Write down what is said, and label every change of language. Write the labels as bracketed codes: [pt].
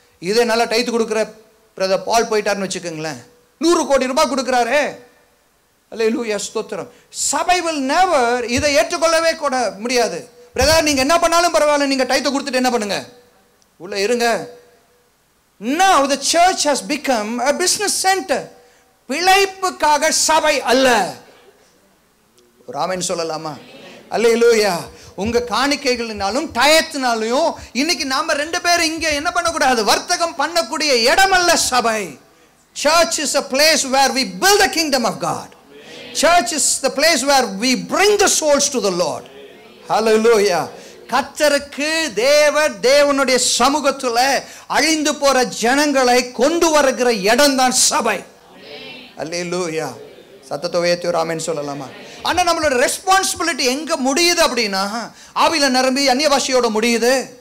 [ta] இதே நல்லா டைத்து கொடுக்குற பிரதர் பால் போயிட்டாருன்னு வச்சுக்கோங்களேன், 100 கோடி ரூபாய் கொடுக்குறாரு. அல்லேலூயா, ஸ்தோத்திரம். சபை [en] will never [ta] இதை ஏற்றுக்கொள்ளவே கூட முடியாது. பிரதர் நீங்கள் என்ன பண்ணாலும் பரவாயில்ல, நீங்கள் டைத்தை கொடுத்துட்டு என்ன பண்ணுங்க, உள்ள இருங்க. [en] Now the church has become a business center. [ta] பிழைப்புக்காக சபை அல்ல. ஒரு ஆமென் சொல்லலாமா? அல்லேலூயா. உங்க காணிக்கைகளினாலும் டயத்தினாலையும் இன்னைக்கு நாம ரெண்டு பேரும் இங்க என்ன பண்ணக்கூடாது, வர்த்தகம் பண்ணக்கூடிய இடமல்ல சபை. [en] Church is a place where we build the kingdom of God. Church is the place where we bring the souls to the Lord. Hallelujah. [ta] கர்த்தருக்கு தேவனுடைய சமூகத்துல அழிந்து போற ஜனங்களை கொண்டு வருகிற இடம் தான் சபை. அல்லேலூயா. சத்தத்தை உயர்த்தி ஒரு ஆமென் சொல்லலாமா? ஆனா நம்மளோட ரெஸ்பான்சிபிலிட்டி எங்க முடியுது அப்படின்னா, ஆவியில நிரம்பி அந்நிய பாஷையோட முடியுது.